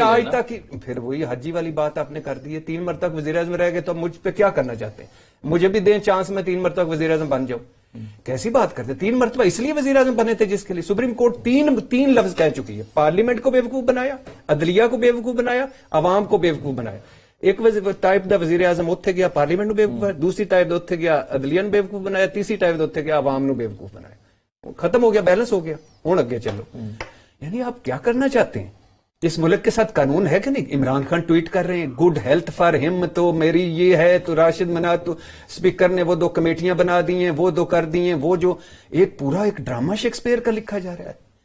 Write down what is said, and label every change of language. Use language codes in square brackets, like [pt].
[ur] آج رہے نا. تک، پھر وہی حجی والی بات آپ نے کر دی ہے. 3 مرتبہ وزیر اعظم رہ گئے تو مجھ پہ کیا کرنا چاہتے ہیں؟ مجھے بھی دیں چانس، میں 3 مرتبہ وزیر اعظم بن جاؤں. کیسی بات کرتے؟ 3 مرتبہ اس لیے وزیر اعظم بنے تھے جس کے لیے سپریم کورٹ 3 لفظ کہہ چکی ہے. پارلیمنٹ کو بیوقوف بنایا، عدلیہ کو بیوقوف بنایا، عوام کو بیوقوف بنایا. [pa] ایک ٹائپ دا وزیر اعظم اتنے گیا پارلیمنٹ نو بیوقوف بنایا، دوسری ٹائپ دا اتنے گیا عدلیہ نو بیوقوف بنایا، تیسری ٹائپ دا اتنے گیا عوام نو بیوقوف بنایا. [ur] ختم ہو گیا، بیلنس ہو گیا، [pa] ہوں اگے چلو. [ur] یعنی آپ کیا کرنا چاہتے ہیں؟ اس ملک کے ساتھ قانون ہے کہ نہیں؟ عمران خان ٹویٹ کر رہے ہیں [en] good health for ہم، [ur] تو میری یہ ہے، تو راشد مناج تو اسپیکر نے وہ 2 کمیٹیاں بنا دی ہیں، وہ 2 کر دی ہیں، وہ جو ایک پورا ایک ڈرامہ شیکسپیئر کا لکھا جا رہا ہے.